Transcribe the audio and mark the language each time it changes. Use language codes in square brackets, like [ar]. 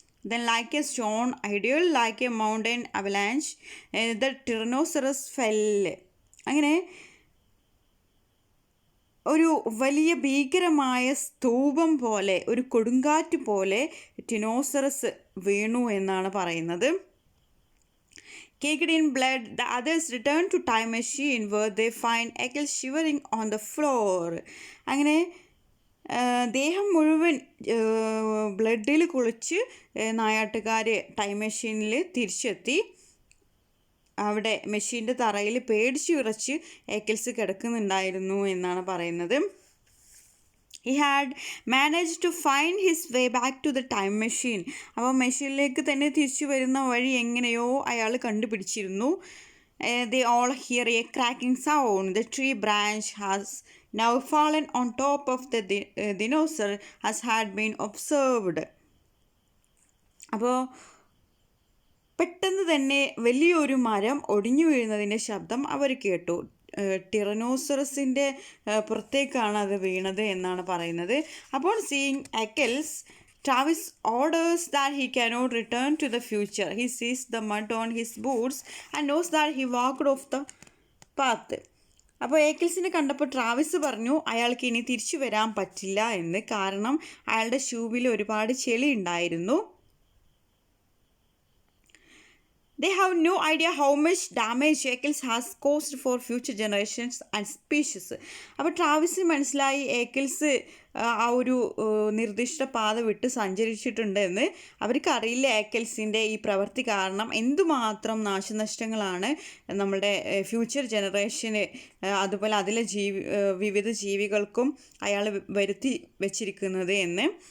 [en] Then like a stone ideal, like a mountain avalanche, the Tyrannosaurus fell. [ml] അങ്ങനെ ഒരു വലിയ ഭീകരമായ സ്തൂപം പോലെ, ഒരു കൊടുങ്കാറ്റ് പോലെ ടിനോസറസ് വീണു എന്നാണ് പറയുന്നത്. [en] Caked in blood, the others return to time machine where they find Eccles shivering on the floor. [ml] അങ്ങനെ ദേഹം മുഴുവൻ ബ്ലഡിൽ കുളിച്ച് നായാട്ടുകാർ ടൈം മെഷീനിൽ തിരിച്ചെത്തി. അവിടെ മെഷീൻ്റെ തറയിൽ പേടിച്ച് വിറച്ച് എക്കിൾസ് കിടക്കുന്നുണ്ടായിരുന്നു എന്നാണ് പറയുന്നത്. [en] He had manage to find his way back to the time machine. [ml] അപ്പോൾ മെഷീനിലേക്ക് തന്നെ തിരിച്ചു വരുന്ന വഴി എങ്ങനെയോ അയാൾ കണ്ടുപിടിച്ചിരുന്നു. [en] They all hear a cracking sound. The tree branch has now fallen on top of the dinosaur as had been observed. [ml] അപ്പോൾ പെട്ടെന്ന് തന്നെ വലിയൊരു മരം ഒടിഞ്ഞു വീഴുന്നതിൻ്റെ ശബ്ദം അവർ കേട്ടു. ടിറനോസറസിൻ്റെ പുറത്തേക്കാണ് അത് വീണത് എന്നാണ് പറയുന്നത്. [en] അപ്പോൾ seeing Eckels, Travis orders that he cannot return to the future. He sees the mud on his boots and knows that he walked off the path. [ml] അപ്പോൾ എക്കിൾസിനെ കണ്ടപ്പോൾ ട്രാവിസ് പറഞ്ഞു അയാൾക്ക് ഇനി തിരിച്ചു വരാൻ പറ്റില്ല എന്ന്. കാരണം അയാളുടെ ഷൂവിൽ ഒരുപാട് ചെളി ഉണ്ടായിരുന്നു. [en] They have no idea how much damage Eccles has caused for future generations and species. [ml] അപ്പോൾ ട്രാവിസിന് മനസ്സിലായി എക്കിൾസ് ആ ഒരു നിർദ്ദിഷ്ട പാത വിട്ട് സഞ്ചരിച്ചിട്ടുണ്ടെന്ന്. അവർക്കറിയില്ല എക്കിൾസിൻ്റെ ഈ പ്രവൃത്തി കാരണം എന്തുമാത്രം നാശനഷ്ടങ്ങളാണ് നമ്മുടെ ഫ്യൂച്ചർ ജനറേഷന് അതുപോലെ അതിലെ വിവിധ ജീവികൾക്കും അയാൾ വരുത്തി വച്ചിരിക്കുന്നത് എന്ന്.